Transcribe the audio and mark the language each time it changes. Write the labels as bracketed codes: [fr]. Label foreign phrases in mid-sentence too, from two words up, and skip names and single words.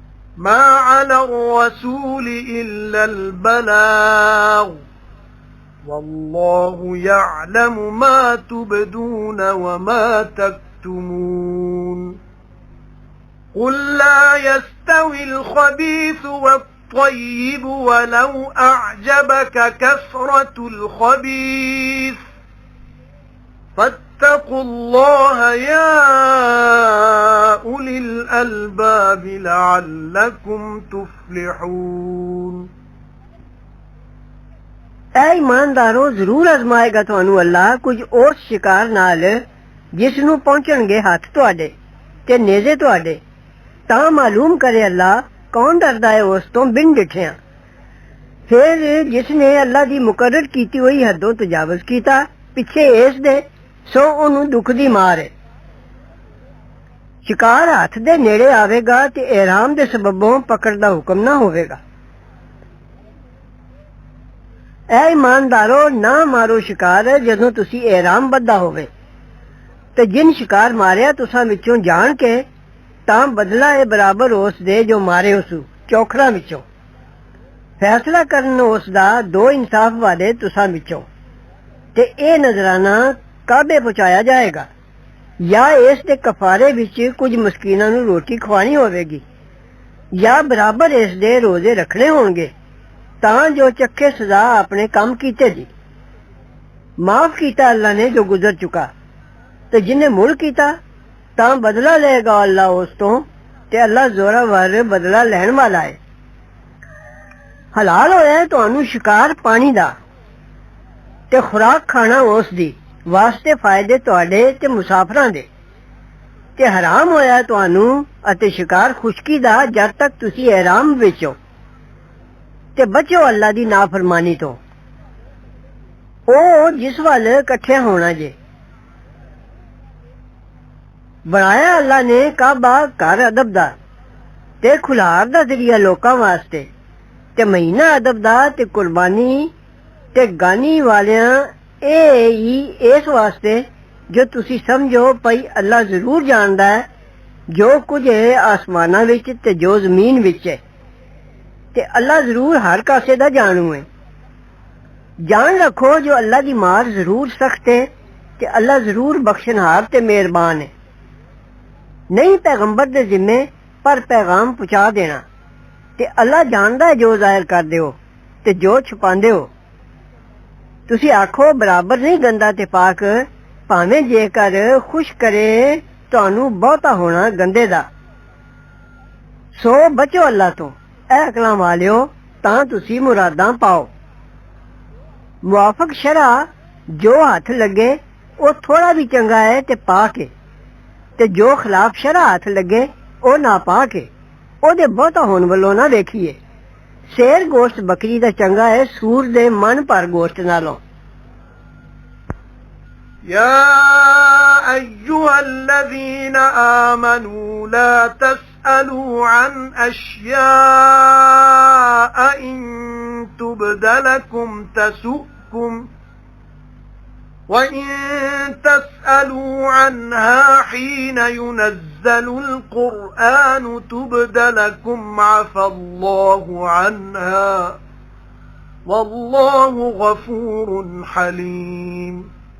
[ar] ما على الرسول إلا البلاغ والله يعلم ما تبدون وما تكتمون قل لا يستوي الخبيث والطيب ولو أعجبك كثرة الخبيث فاتقوا الله يا أولي الألباب لعلكم تفلحون [pa] اے ایماندارو ضرور آزمائےگا تانوں اللہ کچھ اس شکار نال جس نو پہنچن گے ہاتھ تواڈے تے نیزے تواڈے تاں معلوم کرے اللہ کون ڈردا ہے اس تو بن ڈٹھیاں پھر جس نے اللہ دی مقرر کیتی ہوئی حدوں تجاوز کیتا پیچھے اس دے سو انہوں دکھ دی مار ہے شکار ہاتھ دے نیڑے آوے گا تے احرام دے سببوں پکڑ دا حکم نہ ہوئے گا اے ایماندارو نہ مارو شکار جدوں تسی احرام بدھا ہوئے تے جن شکار ماریا تساں وچوں جان کے تاں بدلہ اے برابر اس دے جو مارے اسو چوکھراں وچوں فیصلہ کرن اس دا دو انصاف والے تساں وچوں تے اے نظرانہ کعبے پہنچایا جائے گا یا اس دے کفارے وچ کچھ مسکیناں نوں روٹی کھوانی ہوے گی یا برابر اس دے روزے رکھنے ہون گے تاں جو چکے سزا اپنے کام کیتے دی معاف کیتا اللہ نے جو گزر چکا تے جنہیں مڑ کیتا تاں بدلہ لے گا اللہ اس تو تے اللہ زوراور بدلہ لین والا ہے حلال ہویا ہے تانوں شکار پانی دا تے خوراک کھانا اس دی واسطے فائدے تواڈے تے مسافراں دے تے حرام ہویا ہے تانوں اتے شکار خشکی دا جد تک تسی احرام وچ ہو تے بچو اللہ دی نافرمانی تو او جس وال کٹھے ہونا جے بنایا اللہ نے کعبہ گھر ادب دا تے کھلار دا ذریعہ لوکاں واسطے تے مہینہ ادب دا تے قربانی تے گانی والیاں اے ہی اس واسطے جو تسی سمجھو پئی اللہ ضرور جاندا ہے جو کچھ ہے آسماناں وچ تے جو زمین وچ ہے تے اللہ ضرور ہر کاسے دا جانو ہے جان رکھو جو اللہ دی مار ضرور سخت ہے تے اللہ ضرور بخشنہار تے مہربان ہے نہیں پیغمبر دے ذمے پر پیغام پہنچا دینا تے اللہ جاندا ہے جو ظاہر کر دیو تے جو چھپاندے ہو تسی آکھو برابر نہیں گندا تے پاک پاویں جے کر خوش کرے تانوں بہتا ہونا گندے دا سو بچو اللہ تو اے عقلاں والیو تاں تسی مراداں پاؤ موافق شرع جو ہاتھ لگے او تھوڑا بھی چنگا ہے تے پا کے تے جو خلاف شرع ہاتھ لگے او نہ پا کے او دے بہتا ہون والوں نہ دیکھیے سیر گوشت بکری دا چنگا ہے سور دے من پر گوشت نالوں [ar] يا أيها الذين آمنوا لا تسألوا عن أشياء إن تبد لكم تسؤكم وإن تسألوا عنها حين ينزل القرآن تبد لكم عفى الله عنها والله غفور حليم